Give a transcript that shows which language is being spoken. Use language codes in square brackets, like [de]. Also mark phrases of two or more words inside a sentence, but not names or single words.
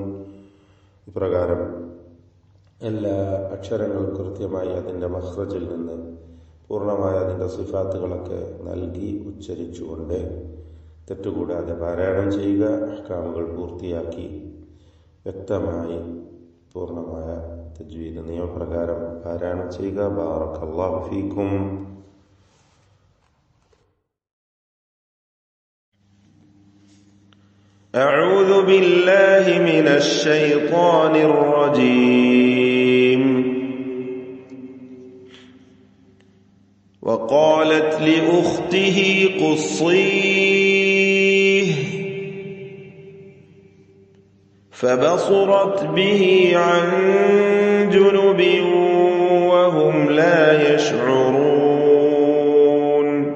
[ml] ഇപ്രകാരം എല്ലാ അക്ഷരങ്ങളും കൃത്യമായി അതിൻ്റെ മഖ്റജിൽ നിന്ന് പൂർണ്ണമായ അതിൻ്റെ സിഫാത്തുകളൊക്കെ നൽകി ഉച്ചരിച്ചുകൊണ്ട് തെറ്റുകൂടാതെ പാരായണം ചെയ്യുക. അഹ്കാമുകൾ പൂർത്തിയാക്കി വ്യക്തമായി പൂർണ്ണമായ തജ്വീദ് നിയമപ്രകാരം പാരായണം ചെയ്യുക. [ar] بارك الله فيكم. أعوذ بالله من الشيطان الرجيم. وقالت لأخته قصيه فبصرت به عن جنب وهم لا يشعرون.